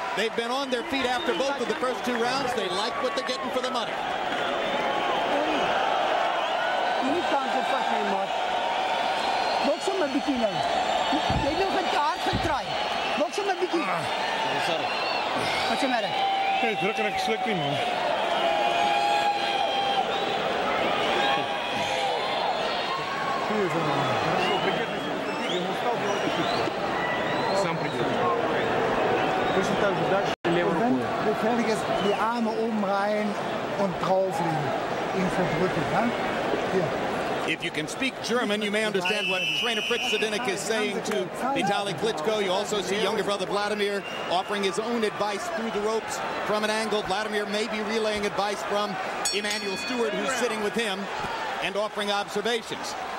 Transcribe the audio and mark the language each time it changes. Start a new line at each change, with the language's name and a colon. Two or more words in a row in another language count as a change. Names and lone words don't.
English: They've been on their feet after both of the first 2 rounds. They like what they're getting for the money. What's the matter?
Afrikaans: Hey, druk en ek sluk nie, man.
German: Die Arme umreihen und drauflegen. Ihn verdrücken.
English: If you can speak German, you may understand what trainer Fritz Zedinek is saying to Vitali Klitschko. You also see younger brother Vladimir offering his own advice through the ropes from an angle. Vladimir may be relaying advice from Emmanuel Stewart, who's sitting with him and offering observations.